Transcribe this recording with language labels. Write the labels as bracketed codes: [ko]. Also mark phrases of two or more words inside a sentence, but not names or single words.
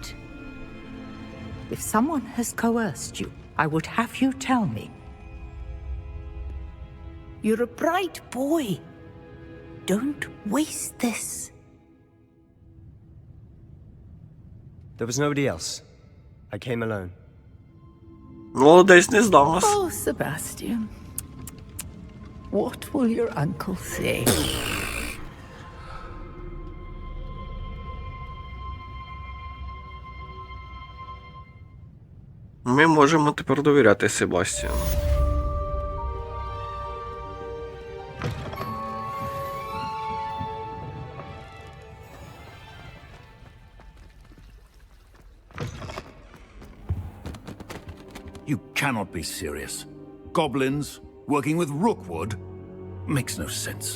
[en] If someone has coerced you, I would have you tell me. You're a bright boy. Don't waste this. There was nobody else. I came alone. [uk] Молодець, не здав нас. [en] Oh, Sebastian. What will your uncle say? [uk] Ми можемо тепер довіряти Себастьяну. [en] You cannot be serious. Goblins working with Rookwood makes no sense.